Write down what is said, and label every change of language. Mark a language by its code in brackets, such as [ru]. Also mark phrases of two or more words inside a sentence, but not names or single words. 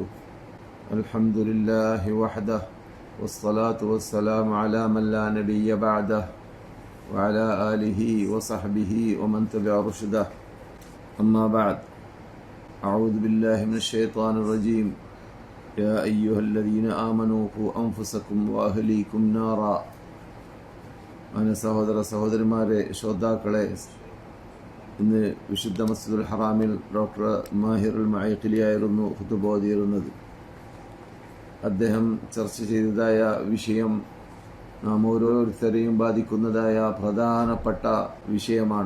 [ar] الحمد لله وحده والصلاة والسلام على من لا نبي بعده وعلى آله وصحبه ومن تبع رشده. أما بعد، أعوذ بالله من الشيطان الرجيم. يا أيها الذين آمنوا قوا أنفسكم وأهليكم نارا. [ml] أنا സഹോദരന്മാരെ, ശ്രോതാക്കളെ, ഇന്ന് വിശുദ്ധ മസ്ജിദുൽ ഹറാമിൽ ഡോക്ടർ മാഹിറുൽ മഅഖിലിയായിരുന്നു ഖുതുബ ഓതിയിരുന്നത്. അദ്ദേഹം ചർച്ച ചെയ്തതായ വിഷയം നാം ഓരോരുത്തരെയും ബാധിക്കുന്നതായ പ്രധാനപ്പെട്ട വിഷയമാണ്.